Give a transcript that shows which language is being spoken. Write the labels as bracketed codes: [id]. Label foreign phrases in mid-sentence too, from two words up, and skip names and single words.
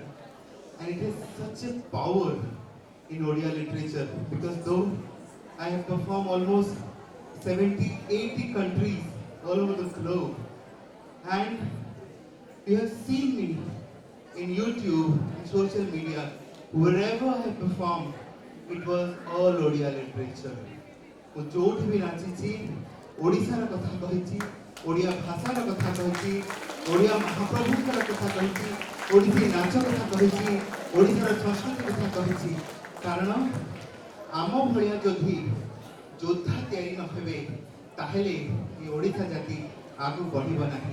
[en] And it has such a power in Odia literature because though I have performed almost 70, 80 countries all over the globe, and you have seen me in YouTube, in social media, wherever I have performed, it was all Odia literature. [or] ମୁଁ ଯୋଉଠି ବି ନାଚିଛି ଓଡ଼ିଶାର କଥା କହିଛି, ଓଡ଼ିଆ ଭାଷାର କଥା କହିଛି, ଓଡ଼ିଆ ମହାପ୍ରଭୁଙ୍କର କଥା କହିଛି, ଓଡ଼ିଶୀ ନାଚ କଥା କହିଛି, ଓଡ଼ିଶାର ସଂସ୍କୃତି କଥା କହିଛି। କାରଣ ଆମ ଭଳିଆ ଯଦି ଯୋଦ୍ଧା ତିଆରି ନ ହେବେ ତାହେଲେ ଏ ଓଡ଼ିଶା ଜାତି ଆଗକୁ ବଢ଼ିବ ନାହିଁ।